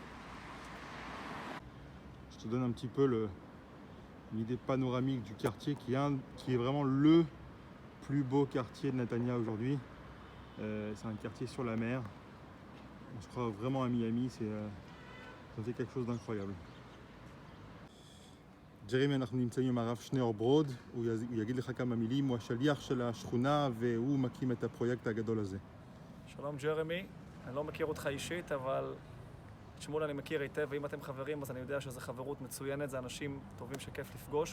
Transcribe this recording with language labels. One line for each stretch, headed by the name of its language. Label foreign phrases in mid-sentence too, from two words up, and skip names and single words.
French: Je te donne un petit peu une idée panoramique du quartier qui est vraiment le plus beau quartier de Netanya aujourd'hui. C'est un quartier sur la mer. On se croit vraiment à Miami, ça fait quelque chose d'incroyable.
Hebrew: ג'רמי, אנחנו נמצאים עם הרב שניאור ברוד, הוא יגיד לך כמה מילים, הוא השליח של השכונה והוא מקים את הפרויקט הגדול הזה. שלום ג'רמי, אני לא מכיר אותך אישית, אבל את שמואל אני מכיר היטב, ואם אתם חברים אז אני יודע שזו חברות מצוינת, זה אנשים טובים שכיף לפגוש.